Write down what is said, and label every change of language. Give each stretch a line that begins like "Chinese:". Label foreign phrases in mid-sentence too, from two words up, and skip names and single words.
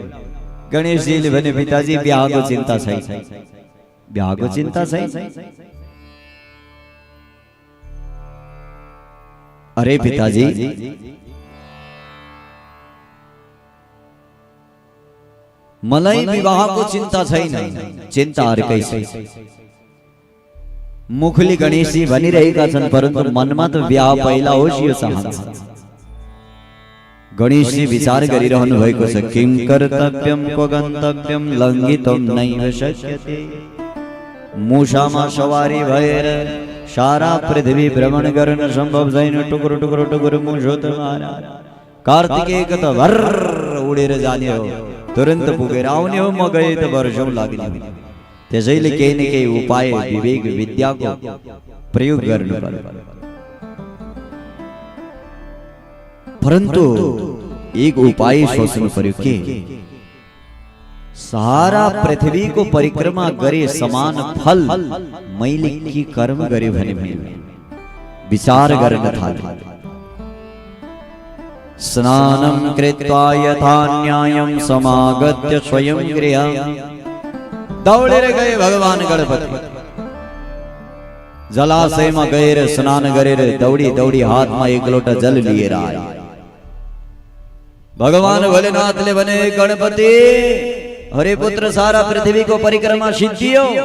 Nepali: गणेशजीले भने पिताजी बिहाको चिन्ता छैन बिहाको चिन्ता छैन अरे पिताजी, मलाई विवाहको चिन्ता छैन, चिन्ता अर्कैछ। मुखले गणेशजी भनिरहेका छन्, परन्तु मनमा त विवाह पहिला होस् यो चाहन्छ। गणेशजी विचार गरिरहनु भएको छ,
Sanskrit: किम कर्तव्यम को गन्तव्यम लङ्घितुम नैव शक्यते।
Nepali: मूषामा सवारी भएर सारा पृथ्वी भ्रमण गर्न सम्भव छैन। टुक्रो टुक्रो टुक्रो मूषो त मारा, कार्तिकेय त भर उडेर जाने हो, तुरन्त पुगेर आउने हो, म गए त वर्षौं लाग्ने हो। त्यसैले केही न केही उपाय विवेक विद्याको प्रयोग गर्नु पर्यो। परन्तु एक उपाय सोच्नु पर्यो के सारा पृथ्वी को परिक्रमा गरे समान फल मैले के कर्म गरे भने विचार गर्न थाले।
Sanskrit: स्नानं कृत्वा यथा न्यायं समागत्य स्वयं गृहं
Nepali: दौडेर गए भगवान गणपति। जलाशयमा गएर स्नान गरेर दौडी दौडी हातमा एक लोटा जल लिएर आए। भगवान भोलेनाथले भने, गणपति हरे पुत्र सारा पृथ्वी को परिक्रमा सिद्धियो।